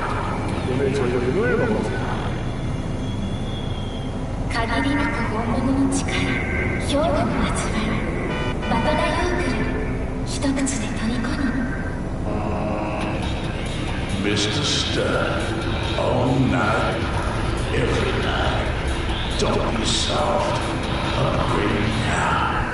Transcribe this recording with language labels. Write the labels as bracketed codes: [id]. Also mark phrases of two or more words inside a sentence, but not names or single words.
[ko] 오늘 저녁을 먹어보세요. [ja] 限りなく本物の力、評価の味わい、バトダヨークル、一口で虜に。 [en] Mr. Stud, all night, every night. Don't be soft. Upgrade now.